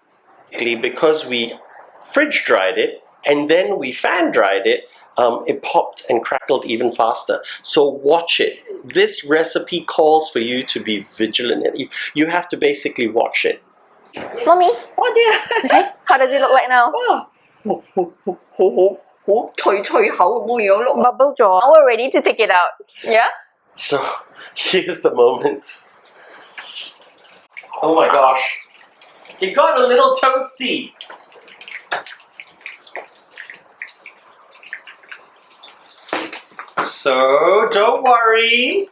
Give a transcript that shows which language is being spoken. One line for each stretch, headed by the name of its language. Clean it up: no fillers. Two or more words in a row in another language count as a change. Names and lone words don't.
English: Because we fridge dried it and then we fan dried it, it popped and crackled even faster. So watch it. This recipe calls for you to be vigilant. You have to basically watch it. Mommy, Oh dear. okay, how does it look like now?
Cantonese: 好脆脆口咁嘅樣咯。
English: Bubble jaw. Now we're ready to take it out. Yeah? So here's the moment. Oh my gosh. It got a little toasty. So don't worry.